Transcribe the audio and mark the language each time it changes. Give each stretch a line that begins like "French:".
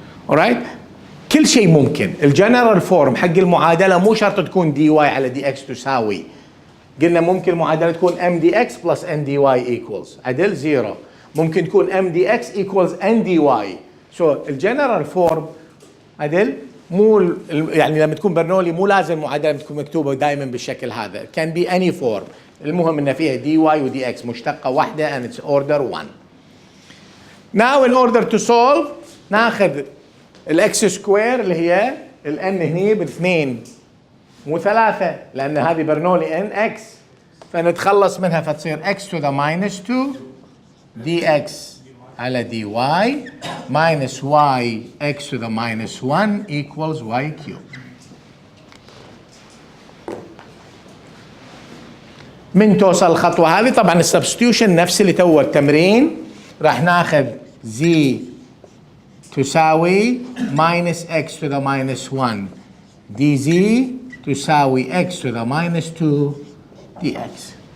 English: alright
Arabic: كل شيء ممكن. الجنرال فورم حق المعادله مو شرط تكون دي واي على دي اكس تساوي، قلنا ممكن المعادله تكون ام دي اكس بلس ان دي واي ايكوالز عدل زيرو، ممكن تكون ام دي اكس ايكوالز ان دي واي. سو الجنرال فورم عدل مو يعني لما تكون برنولي مو لازم المعادله تكون مكتوبه دائما بالشكل هذا، كان بي اني فورم، المهم ان فيها دي واي ودي اكس مشتقه واحده
English: and it's order 1. now in order to solve
Arabic: ناخذ الاكس سكوير اللي هي الان هني باثنين مو ثلاثه لان هذه برنولي ان اكس، فنتخلص منها فتصير
English: x to the minus 2 dx
Arabic: على dy
English: minus y x to the minus 1 equals y cubed.
Arabic: من توصل الخطوة هذه طبعا السبستيوشن نفس اللي تو التمرين، راح ناخذ z تساوي
English: minus x to the minus 1 dz
Arabic: تساوي
English: x to the minus 2 dx.